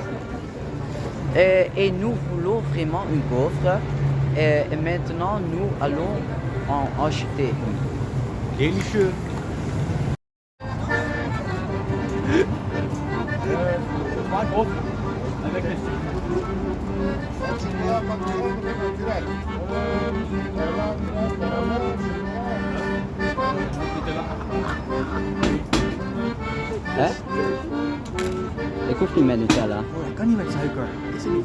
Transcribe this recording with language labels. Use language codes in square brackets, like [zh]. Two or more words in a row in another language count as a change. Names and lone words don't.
[fr] Et nous voulons vraiment une gaufre. Et maintenant, nous allons en acheter une. Délicieux. Avec les [nl] Hè? Ik hoef niet met Nutella. Oh, dat kan niet met suiker. Is het niet?